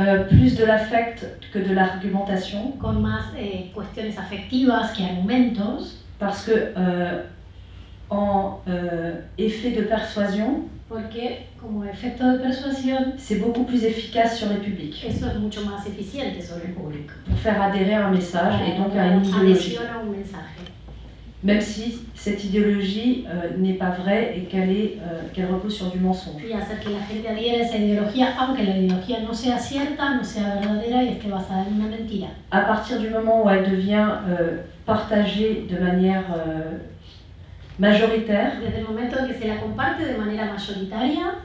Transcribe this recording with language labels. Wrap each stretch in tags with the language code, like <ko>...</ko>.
<fr>plus de l'affect que de l'argumentation,</fr> <es>con más cuestiones afectivas que argumentos,</es> <fr>parce que en effet de persuasion,</fr> <es>porque como efecto de persuasión</es> <fr>c'est beaucoup plus efficace sur les publics,</fr> <es>eso es mucho más eficiente sobre el público.</es> <fr>pour faire adhérer à un message et donc à</fr> <es>Para</es> <fr>une idéologie.</fr> <es>adhesión a un mensaje.</es> <fr>Même si cette idéologie n'est pas vraie et qu'elle repose sur du mensonge.</fr> <es>Y hacer que la gente adhiera a esa ideología, aunque la ideología no sea cierta, no sea verdadera y esté basada en una mentira.</es> <fr>À partir du moment où elle devient partagée de manière majoritaire,</fr> <es>Desde el momento en que se la comparte de manera mayoritaria,</es>